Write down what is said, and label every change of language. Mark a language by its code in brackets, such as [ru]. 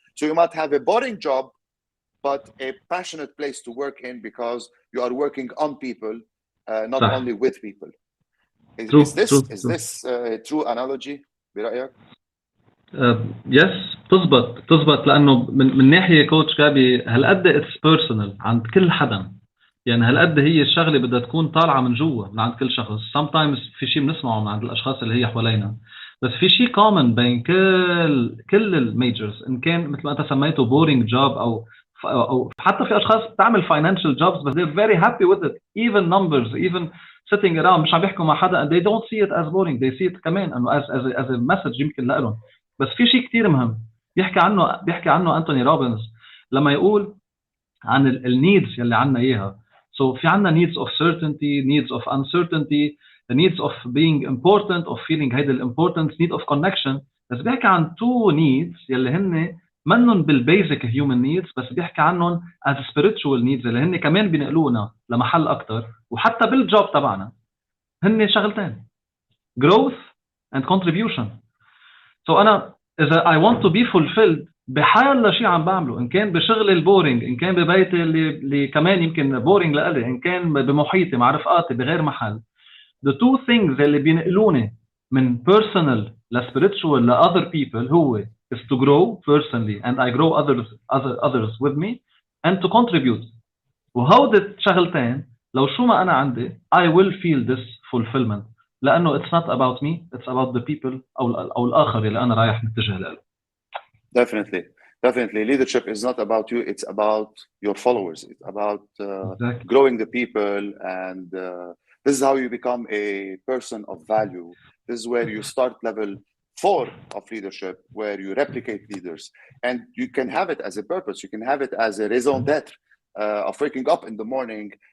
[en] So you might have a boring job, but a passionate place to work in because you are working on people, not only with people. Is this a true analogy [ar] برأيك؟ يس تزبط لأنه من ناحية كوتش جابي هالقد اتس بيرسونال عند كل حدا. يعني هالقد هي الشغله بدها تكون طالعه من جوا من عند كل شخص. sometimes في شيء بنسمعه من عند الاشخاص اللي هي حوالينا، بس في شيء common بين كل الميجرز، ان كان مثل ما انت سميته boring job او حتى في اشخاص بتعمل financial jobs [en] but they're very happy with it, [ar] even numbers, even sitting around مش عم بيحكوا مع حدا [en] and they don't see it as boring, [ar] they see it كمان انه as a message يمكن لهم. بس في شيء كتير مهم بيحكي عنه أنتوني روبنز لما يقول عن النيدز يلي عنا إياها. [en] So في عنا needs of certainty, needs of uncertainty, the needs of being important, of feeling [ar] هيدا importance, [en] need of connection. [ar] بس بيحكي عن two needs يلي هن منن بالبيزك human needs، بس بيحكي عنهم as spiritual needs اللي هن كمان بينقلونا لمحل أكتر. وحتى بالجوب تبعنا هن شغلتين، [en] growth and contribution. [ar] So أنا إذا I want to be fulfilled بحال شيء عم بعمله، إن كان بشغل البورينج، إن كان ببيتي اللي كمان يمكن بورينج لإلي، إن كان بمحيطي مع رفقاتي بغير محل. [en] The two things [ar] اللي بينقلوني من [en] personal ل spiritual ل other people هو is to grow personally and I grow others with me and to contribute. [ar] وهودي شغلتين لو شو ما أنا عندي [en] I will feel this fulfillment، [ar] لأنه [en] it's not about me, it's about the people [ar] أو الآخر اللي أنا رايح متجه له. [en] Definitely. Leadership is not about you, it's about your followers. It's about exactly. Growing the people, and this is how you become a person of value. This is where you start level 4 of leadership, where you replicate leaders. And you can have it as a purpose. You can have it as a raison d'être of waking up in the morning.